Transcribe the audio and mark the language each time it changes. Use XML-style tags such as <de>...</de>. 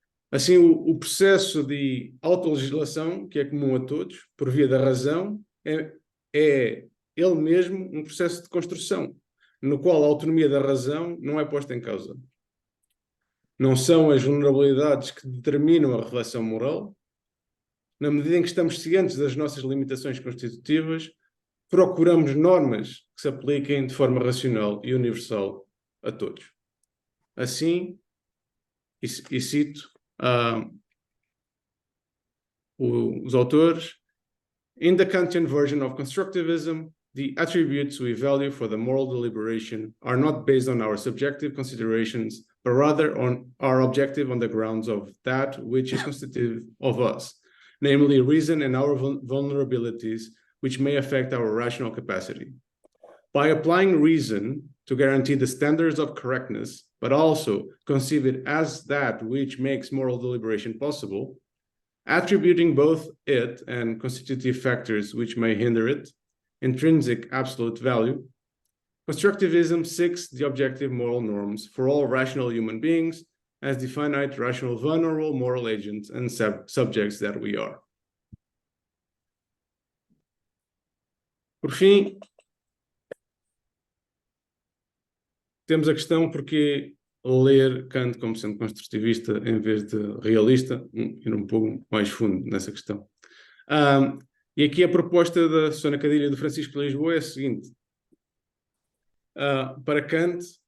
<pt>Assim, o processo de autolegislação, que é comum a todos, por via da razão, é ele mesmo um processo de construção, no qual a autonomia da razão não é posta em causa. Não são as vulnerabilidades que determinam a reflexão moral. Na medida em que estamos cientes das nossas limitações constitutivas, procuramos normas que se apliquem de forma racional e universal a todos. Assim, e cito os autores,</pt> <en>in the Kantian version of constructivism, the attributes we value for the moral deliberation are not based on our subjective considerations, but rather are objective on the grounds of that which is constitutive of us, namely reason and our vulnerabilities, which may affect our rational capacity. By applying reason to guarantee the standards of correctness, but also conceive it as that which makes moral deliberation possible, attributing both it and constitutive factors which may hinder it, intrinsic absolute value, constructivism seeks the objective moral norms for all rational human beings as the finite, rational, vulnerable moral agents and subjects that we are.</en> <pt>Por fim, temos a questão porque ler Kant como sendo construtivista em vez de realista, ir um pouco mais fundo nessa questão. E aqui a proposta da Susana Cadilha e do Francisco Lisboa é a seguinte. Para Kant,</pt>